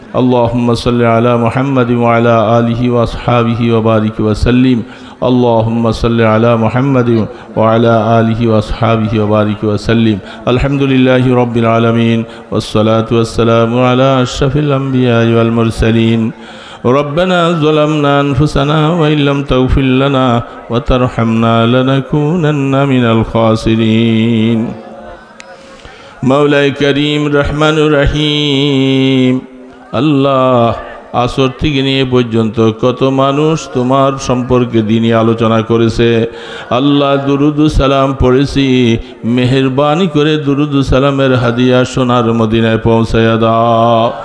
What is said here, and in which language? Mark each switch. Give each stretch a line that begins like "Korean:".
Arabic: আল্লাহুম্মা সাল্লি আলা মুহাম্মাদিন ওয়া আলা আলিহি ওয়া আসহাবিহি ওয়া বারিক ওয়া সাল্লিম। আল্লাহুম্মা সাল্লি আলা মুহাম্মাদিন ওয়া আলা আলিহি ওয়া আসহাবিহি ওয়া বারিক ওয়া সাল্লিম। আলহামদুলিল্লাহি রাব্বিল আলামিন ওয়াস সালাতু ওয়াস সালামু আলা আশরাফিল আমবিয়া ওয়াল মুরসালিন। ربنا ظلمنا أنفسنا وإن لم تغفر لنا وترحمنا لنكونن من الخاسرين. مولاي كريم رحمن رحيم
Bangla: আল্লাহ, আসর থেকে নিয়ে পর্যন্ত কত মানুষ তোমার সম্পর্কে দিনই আলোচনা করেছে। আল্লাহ দুরুদ সালাম পড়েছি, মেহেরবানি করে দুরুদ সালামের হাদিয়া সোনার মদিনায় পৌঁছায়া দাও।